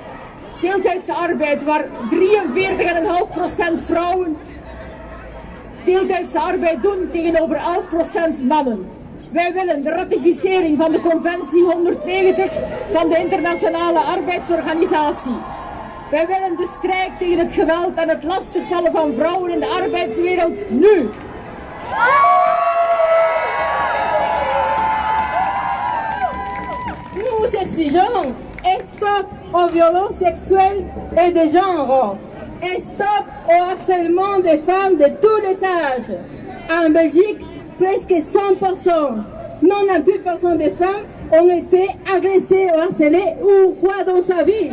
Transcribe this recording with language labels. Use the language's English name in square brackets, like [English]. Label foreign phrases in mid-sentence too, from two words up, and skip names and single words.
[Dutch] Deeltijdse arbeid waar 43,5% vrouwen deeltijdse arbeid doen tegenover 11% mannen. Wij willen de ratificering van de Conventie 190 van de Internationale Arbeidsorganisatie. Wij willen de strijd tegen het geweld en het lastigvallen van vrouwen in de arbeidswereld nu. [French] Nous exigeons stop aux violences sexuelles et de genre, et stop au harcèlement des femmes de tous les âges. En Belgique, presque 100%, 98% des femmes ont été agressées ou harcelées une fois dans sa vie.